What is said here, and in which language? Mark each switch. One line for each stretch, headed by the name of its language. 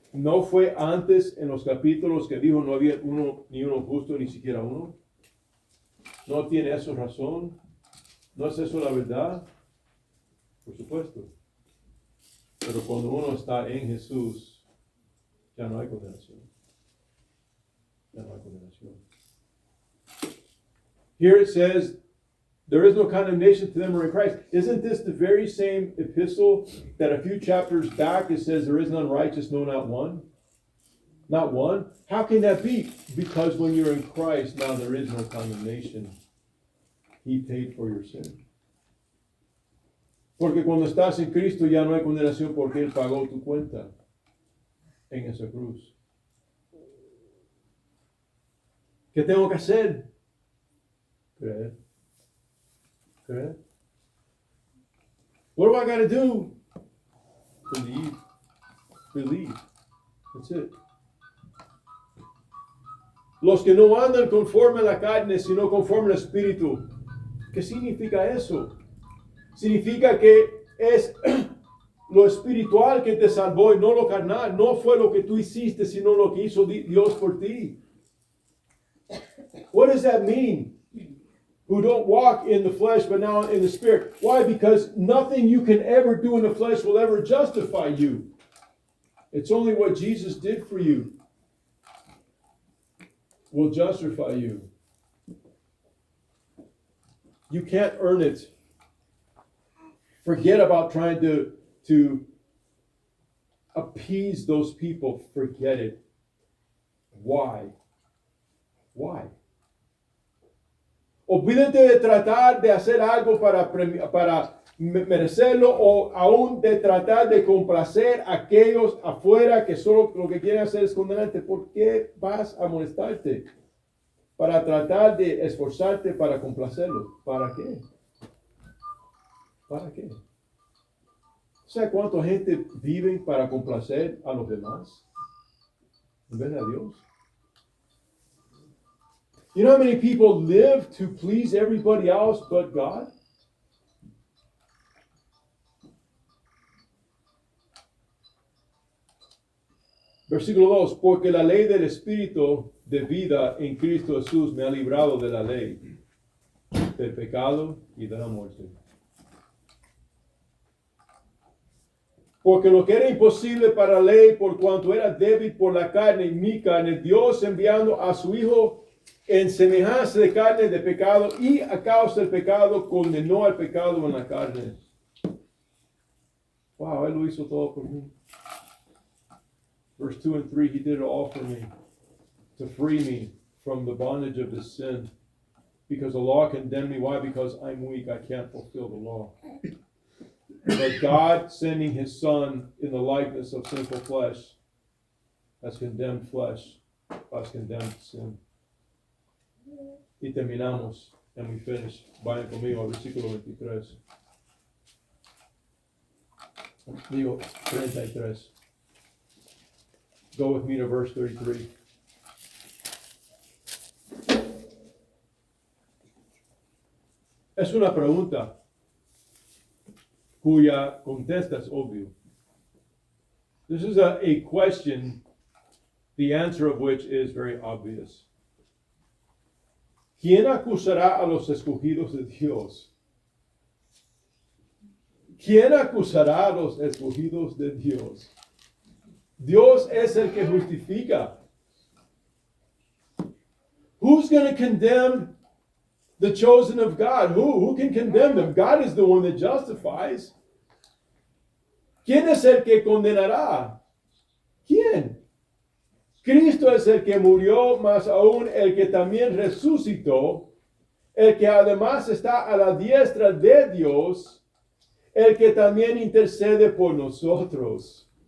Spanish: No fue antes en los capítulos que dijo no había uno, ni uno justo, ni siquiera uno. ¿No tiene eso razón? ¿No es eso la verdad? Por supuesto. Pero cuando uno está en Jesús, ya no hay condenación. Ya no hay condenación.
English: Here it says, there is no condemnation to them who are in Christ. Isn't this the very same epistle that a few chapters back it says there is none righteous, no, not one? Not one? How can that be? Because when you're in Christ, now there is no condemnation. He paid for your sin.
Spanish: Porque cuando estás en Cristo ya no hay condenación porque Él pagó tu cuenta en esa cruz. ¿Qué tengo que hacer? Creer. Creer.
English: What do I got to do? Believe. Believe. That's it.
Spanish: Los que no andan conforme a la carne, sino conforme al Espíritu. ¿Qué significa eso? Significa que es lo espiritual que te salvó y no lo carnal. No fue lo que tú hiciste, sino lo que hizo Dios por ti.
English: What does that mean? who don't walk in the flesh but now in the Spirit. Why? Because nothing you can ever do in the flesh will ever justify you. It's only what Jesus did for you will justify you. You can't earn it. Forget about trying to appease those people. Forget it. Why? Why?
Spanish: Olvídate de tratar de hacer algo para merecerlo o aún de tratar de complacer a aquellos afuera que solo lo que quieren hacer es condenarte. ¿Por qué vas a molestarte? Para tratar de esforzarte para complacerlos. ¿Para qué? ¿Para qué? ¿Sabe cuánta gente vive para complacer a los demás en vez de a Dios?
English: You know how many people live to please everybody else but God?
Spanish: Versículo 2, porque la ley del Espíritu de vida en Cristo Jesús me ha librado de la ley, del pecado y de la muerte. Porque lo que era imposible para la ley, por cuanto era débil por la carne, mi carne, Dios enviando a su Hijo en semejanza de carne de pecado, y a causa del pecado condenó al pecado en la carne. Wow, Él lo hizo todo por mí.
English: Verse 2 and 3, He did it all for me, to free me from the bondage of this sin. Because the law condemned me. Why? Because I'm weak. I can't fulfill the law. But God, sending His Son in the likeness of sinful flesh, has condemned flesh, has condemned sin.
Spanish: Y terminamos,
English: and we finish.
Spanish: Vayan conmigo al versículo 23. Digo, 33.
English: Go with me to verse 33.
Spanish: Es una pregunta cuya contesta es obvio.
English: This is a question, the answer of which is very obvious.
Spanish: ¿Quién acusará a los escogidos de Dios? ¿Quién acusará a los escogidos de Dios? Dios es el que justifica.
English: Who's going to condemn the chosen of God? Who can condemn them? God is the one that justifies.
Spanish: ¿Quién es el que condenará? ¿Quién? Cristo es el que murió, más aún el que también resucitó, el que además está a la diestra de Dios, el que también intercede por nosotros.